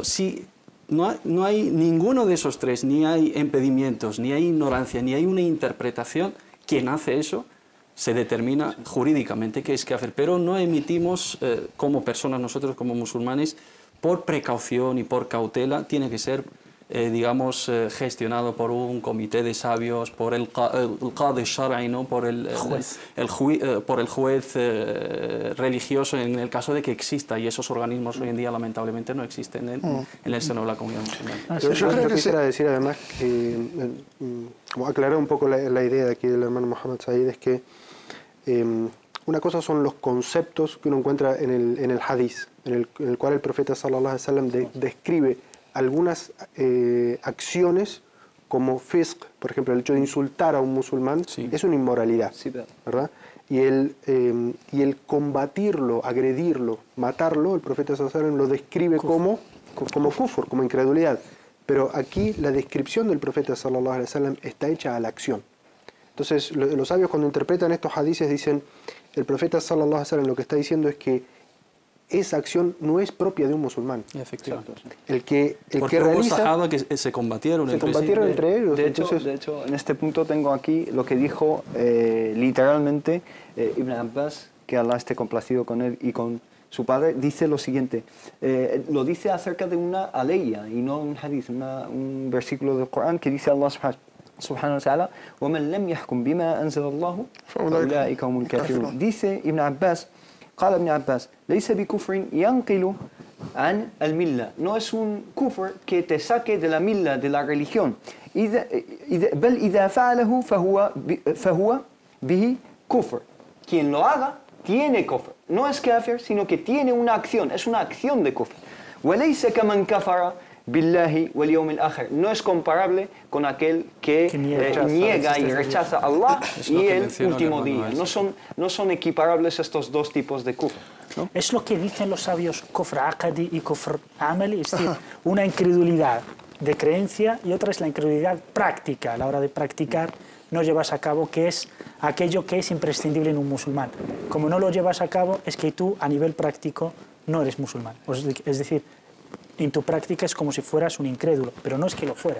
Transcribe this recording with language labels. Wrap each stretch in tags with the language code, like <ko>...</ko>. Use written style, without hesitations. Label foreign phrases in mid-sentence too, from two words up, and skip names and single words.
<es>Si no hay ninguno de esos tres, ni hay impedimentos, ni hay ignorancia, ni hay una interpretación, quien hace eso se determina jurídicamente que es kafir, pero no emitimos como personas, nosotros como musulmanes, por precaución y por cautela, tiene que ser digamos, gestionado por un comité de sabios, por el</es> <ar>قاضي شرعي,</ar> <es>¿no?, por el juez religioso, en el caso de que exista, y esos organismos hoy en día lamentablemente no existen en el seno de la comunidad musulmana. Yo quisiera decir además que, aclarar un poco la idea de aquí del hermano Mohammed Said, es que una cosa son los conceptos que uno encuentra en el hadith, en el cual el profeta</es> <ar>صلى الله عليه وسلم</ar> <es>describe algunas acciones como fisq, por ejemplo, el hecho de insultar a un musulmán, es una inmoralidad, ¿verdad? Y el combatirlo, agredirlo, matarlo, el profeta</es> <ar>صلى الله عليه وسلم</ar> <es>lo describe como kufr, como incredulidad. Pero aquí la descripción del profeta</es> <ar>صلى الله عليه وسلم</ar> <es>está hecha a la acción. Entonces, los sabios cuando interpretan estos hadices dicen, el profeta</es> <ar>صلى الله عليه وسلم</ar> <es>lo que está diciendo es que esa acción no es propia de un musulmán. Efectivamente. El que realiza... sahaba que se combatieron entre ellos. De hecho, en este punto tengo aquí lo que dijo literalmente Ibn Abbas, que Allah esté complacido con él y con su padre, dice lo siguiente. Lo dice acerca de una aleya y no un hadith, un versículo del Corán que dice</es> <ar>الله سبحانه وتعالى, وَمَنْ لَمْ يَحْكُمْ بِمَا أَنزَلَ اللَّهُ فَأُولَٰئِكَ هُمُ الْكَافِرُونَ. Dice Ibn Abbas, قال ابن عباس ليس بكفر ينقل عن الملة.</ar> <es>No es un kufr que te saque de la milla, de la religión.</es> <ar>بل إذا فعله فهو به كفر.</ar> <es>Quien lo haga tiene kufr. No es kafir, sino que tiene una acción, es una acción de kufr.</es> <ar>وليس كمن كفر بالله واليوم الآخر.</ar> <es>No es comparable con aquel que niega y rechaza a Allah y el último día. No son equiparables estos dos tipos de kufr, ¿no? Es lo que dicen los sabios</es> <ar>كفر عقدي</ar> <es>y</es> <ar>كفر عملي,</ar> <es>es decir, una incredulidad de creencia y otra es la incredulidad práctica. A la hora de practicar no llevas a cabo, que es aquello que es imprescindible en un musulmán. Como no lo llevas a cabo, es que tú a nivel práctico no eres musulmán. Es decir, en tu práctica es como si fueras un incrédulo, pero no es que lo fuera.</es>